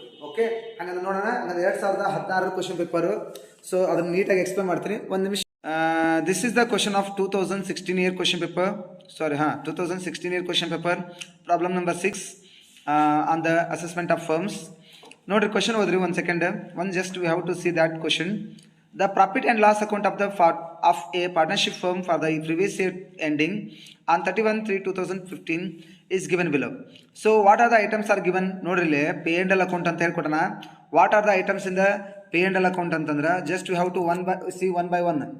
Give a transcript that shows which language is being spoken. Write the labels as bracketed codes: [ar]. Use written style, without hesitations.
[kn] Okay, ಹಂಗಂದ್ರೆ ನೋಡೋಣ. ಹಂಗಂದ್ರೆ 2016 ಕ್ವಶನ್ ಪೇಪರ್. ಸೊ ಅದನ್ನ ನೀಟಾಗಿ ಎಕ್ಸ್ಪ್ಲೇನ್ ಮಾಡ್ತೀನಿ. ಒಂದು ನಿಮಿಷ. [en] This is the question of 2016 year question paper. Sorry, 2016 year question paper problem number 6 on the assessment of firms. [kn] ನೋಡ್ರಿ ಕ್ವಶನ್ ಓದ್ರಿ ಒಂದು second. [en] Just we have to see that question. The profit and loss account of a partnership firm for the previous year ending on 31/3/2015 is given below. So what are the items are given? ನೋಡ್ರಿಲೆ P and L account [kn] ಅಂತ ಹೇಳ್ಕೊಟ್ಟಣ. [en] What are the items in the P and L account ಅಂತಂದ್ರೆ just we have to one by one.